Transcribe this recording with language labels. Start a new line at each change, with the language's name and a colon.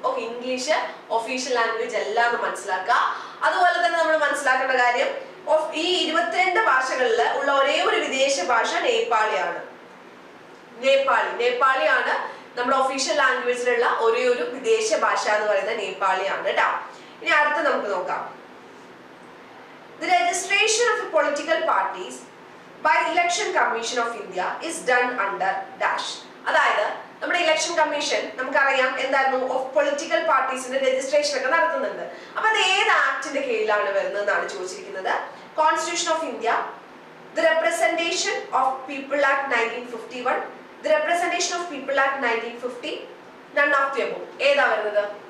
Malayalam: Okay, English official language അല്ല എന്ന് മനസ്സിലാക്കുക. അതുപോലെ തന്നെ നമ്മൾ മനസ്സിലാക്കേണ്ട കാര്യം, ഈ 22 ഭാഷകളിൽ ഉള്ള ഒരേ ഒരു വിദേശ ഭാഷ നേപ്പാളിയാണ്. നേപ്പാളിയാണ് നമ്മുടെ ഒഫീഷ്യൽ ലാംഗ്വേജിലുള്ള ഒരേ ഒരു വിദേശ ഭാഷ എന്ന് പറയുന്നത് നേപ്പാളിയാണ് കേട്ടോ. ഇനി അടുത്ത് നമുക്ക് നോക്കാം.
English: The registration of political parties by Election Commission of India is done under dash.
Malayalam: അതായത് നമ്മുടെ ഇലക്ഷൻ കമ്മീഷൻ നമുക്കറിയാം എന്തായിരുന്നു, ഓഫ് പൊളിറ്റിക്കൽ പാർട്ടീസിന്റെ രജിസ്ട്രേഷൻ ഒക്കെ നടത്തുന്നുണ്ട്. അപ്പൊ അത് ഏത് ആക്ടിന്റെ കീഴിലാണ് വരുന്നതെന്നാണ് ചോദിച്ചിരിക്കുന്നത്. Constitution of India, the representation of people act 1951, the representation of people act 1950, none of the above. ഏതാ വരുന്നത്?